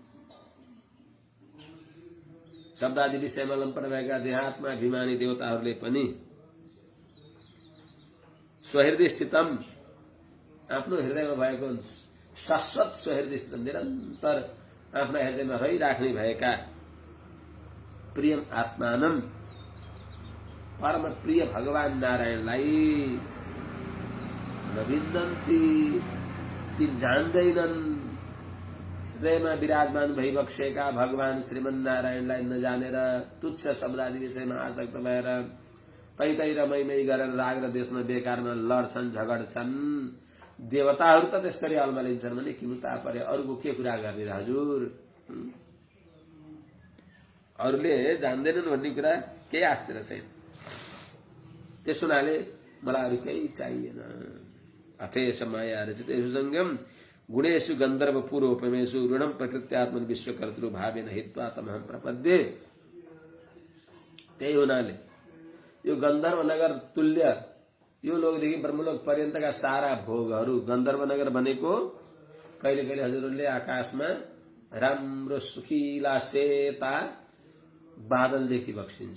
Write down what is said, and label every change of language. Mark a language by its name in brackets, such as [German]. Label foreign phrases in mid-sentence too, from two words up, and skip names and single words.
[Nepali] शब्दादि विषयमा लम्पट भएका देहात्मा अभिमानी देवताहरूले पनि [Sanskrit] स्वहृदय स्थितम, [Nepali] आफ्नो हृदयमा भएको शाश्वत [Sanskrit] स्वहृदय स्थितम, [Nepali] निरन्तर आफ्ना हृदयमा रहिराख्ने भएका [Sanskrit] प्रियम आत्मानम, [Nepali] परम प्रिय भगवान नारायणलाई [Sanskrit] न विन्दन्ति, [Nepali] ती जान्दैनन्। हृदयमा विराजमान भइबक्सेका भगवान श्रीमन्नारायणलाई नजानेर तुच्छ शब्दादि विषयमा आसक्त भएर तै रमै गरेर राग र देशमा बेकारमा लड्छन्, झगड्छन्। देवताहरू त त्यसरी अल्मलिन्छन् भने [Sanskrit] किमुता परे, [Nepali] अरूको के कुरा गर्ने र हजुर? अरूले जान्दैनन् भन्ने कुरा केही आश्चर्य छैन। त्यसो हुनाले मलाई अरू केही चाहिएन। [Sanskrit] अथेश माया रचितेषु सङ्गम गुणेषु गन्धर्व पूर्वोपमेषु ऋणम प्रकृत्यात्मन विश्वकर्तृ भावेन हित्वा तमहं प्रपद्ये। [Nepali] त्यही हुनाले यो गन्धर्व नगर तुल्य, यो लोकदेखि ब्रह्मलोक पर्यन्तका सारा भोगहरू, गन्धर्व नगर भनेको कहिले कहिले हजुरहरूले आकाशमा राम्रो सुखिला सेता बादल देखिबक्सिन्छ।